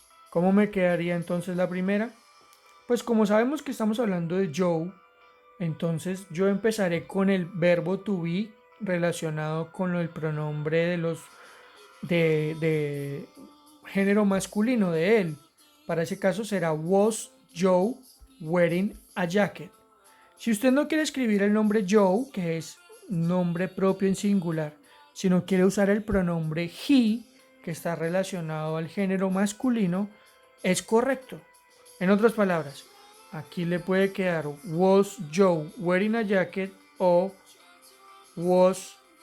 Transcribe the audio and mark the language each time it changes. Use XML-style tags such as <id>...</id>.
<es>¿Cómo me quedaría entonces la primera? Pues como sabemos que estamos hablando de Joe, entonces yo empezaré con el verbo to be relacionado con el pronombre de los de género masculino de él. Para ese caso será</es> <en>was Joe wearing a jacket.</en> <es>Si usted no quiere escribir el nombre Joe, que es nombre propio en singular, sino quiere usar el pronombre he, que está relacionado al género masculino, es correcto. En otras palabras, aquí le puede quedar</es> <en>was Joe wearing a jacket</en> <es>o was</es>